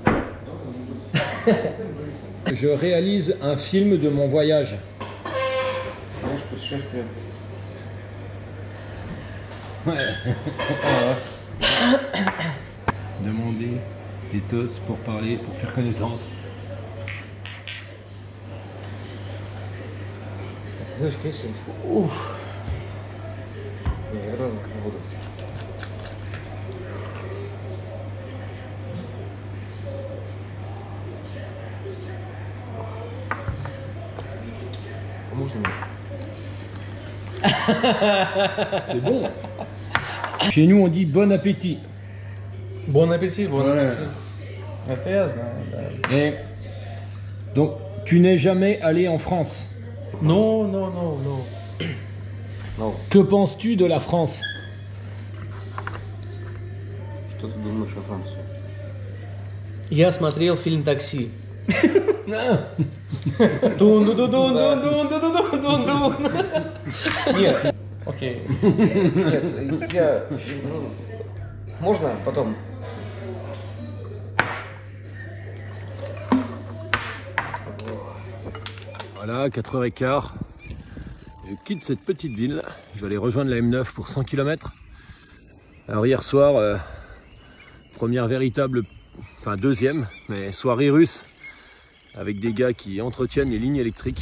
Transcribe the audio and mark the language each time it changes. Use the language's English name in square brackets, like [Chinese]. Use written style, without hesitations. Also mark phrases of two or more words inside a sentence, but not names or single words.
[French] Je réalise un film de mon voyage. [Russian] лет. [French] Demander des tosses pour parler, pour faire connaissance. [Russian] Знаешь, конечно. Не, рано не буду. Можно мне? [French] C'est bon. Chez nous, on dit bon appétit. Bon appétit, bon Ouais. appétit. [Russian] Это я знаю, да. [French] Et donc, tu n'es jamais allé en France. Non, non, non, non. Que penses-tu de la France? [Russian] Что ты думаешь о Франции? Я смотрел фильм «Такси». Дун-дун-дун-дун-дун-дун-дун-дун-дун. Нет, окей. Нет, я... Можно потом? [French] Voilà, 4h15. Je quitte cette petite ville. Je vais aller rejoindre la M9 pour 100 km. Alors hier soir, première véritable, enfin deuxième, mais soirée russe avec des gars qui entretiennent les lignes électriques.